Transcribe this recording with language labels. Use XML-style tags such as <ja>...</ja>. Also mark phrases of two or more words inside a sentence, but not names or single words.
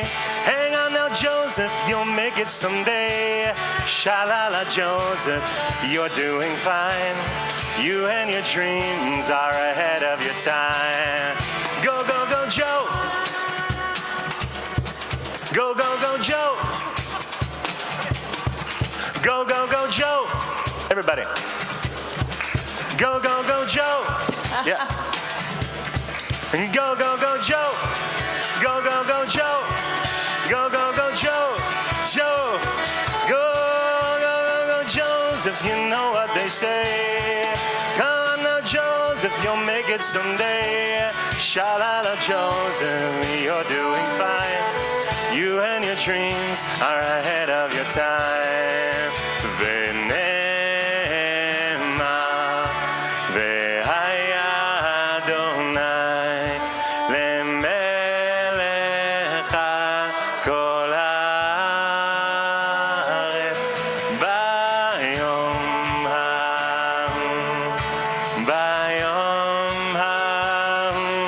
<en>Hang on now, Joseph, you'll make it someday. Shalala, Joseph, you're doing fine. You and your dreams are ahead of your time. Go, go, go, Joe. Go, go, go, Joe. Go, go, go, Joe. Everybody. Go, go, go, Joe. Yeah. Go, go, go, Joe. Go, go, go, Joe. Go, go, go, Joe. Joe. Go, go, go, go, Joseph, you know what they say. Come on now, Joseph, you'll make it someday. Shalala, Joseph, you're doing fine. You and your dreams are ahead of your time.</en> <he>ונאמר, והיה אדני, למלך כל הארץ, ביום ההוא,</he>